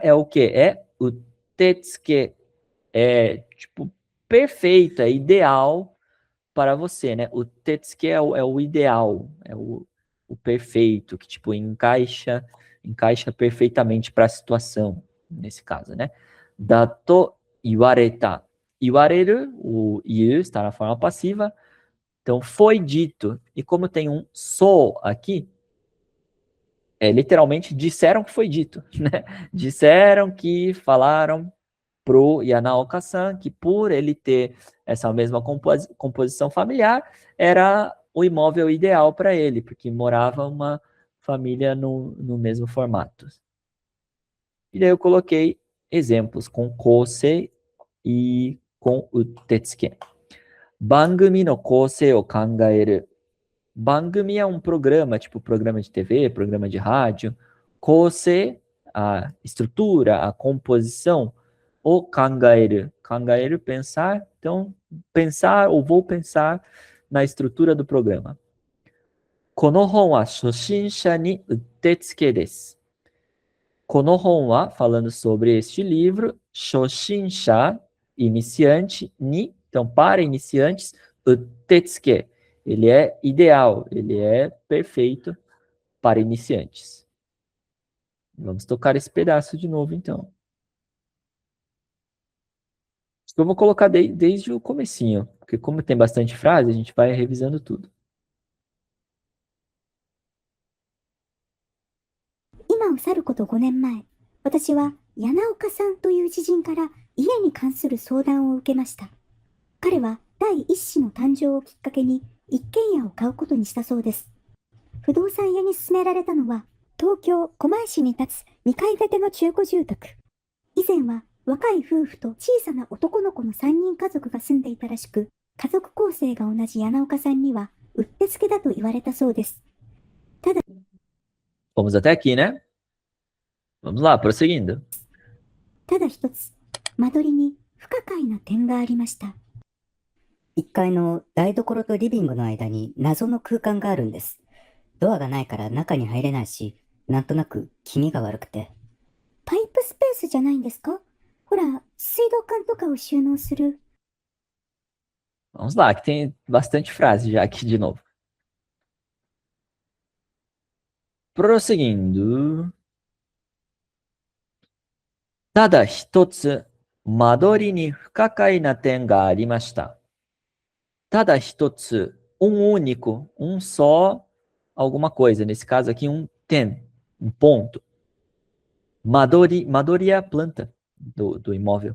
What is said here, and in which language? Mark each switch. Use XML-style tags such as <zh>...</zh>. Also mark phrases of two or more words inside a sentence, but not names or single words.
<pt>É utetsuke é, tipo, perfeito, é ideal para você, né? O tetsuke é o ideal, é o perfeito, que, tipo, encaixa perfeitamente para a situação, nesse caso, né?</pt> <ja>だと言われた.</ja> <pt>Iwareru, o iu está na forma passiva, então foi dito. E como tem um so aqui, literalmente disseram que foi dito, né? Disseram que falaram pro Yanaoka-san que por ele ter essa mesma composição familiar, era o imóvel ideal para ele, porque morava uma família no mesmo formato. E daí eu coloquei exemplos com kosei e com utetsuke.</pt> <ja>番組の構成を考える.</ja> <pt>Bangumi é um programa, tipo programa de TV, programa de rádio. Kosei, a estrutura, a composição.</pt> <ja>を考える。考える,</ja> <pt>pensar. Então, pensar ou vou pensar na estrutura do programa.</pt> <ja>この本は初心者にうってつけです. この本は,</ja> <pt>falando sobre este livro, shoshinsha, iniciante, ni, então para iniciantes, utetsuke. Ele é ideal, ele é perfeito para iniciantes. Vamos tocar esse pedaço de novo, então. Eu vou colocar desde o comecinho, porque como tem bastante frase, a gente vai revisando tudo.</pt> <ja>今を去ること5年前、私は柳岡さんという知人から家に関する相談を受けました。彼は第一子の誕生をきっかけに一軒家を買うことにしたそうです。不動産屋に勧められたのは、東京狛江市に立つ2階建ての中古住宅。以前は若い夫婦と小さな男の子の3人家族が住んでいたらしく、家族構成が同じ柳岡さんにはうってつけだと言われたそうです。</ja> <pt>Vamos até aqui, né? Vamos lá, prosseguindo.</pt> <ja>ただ一つ、間取りに不可解な点がありました。 1階の台所とリビングの間に謎の空間があるんです。ドアがないから中に入れないし、なんとなく気味が悪くて。パイプスペースじゃないんですか？ほら、水道管とかを収納する。</ja> <pt>Vamos lá, que tem bastante frase já aqui de novo. Prosseguindo.</pt> <ja>ただ一つ、間取りに不可解な点がありました。ただ一つ、</ja> <pt>único, só, alguma coisa. Nesse caso aqui, tem, ponto. Madori é a planta do imóvel.</pt>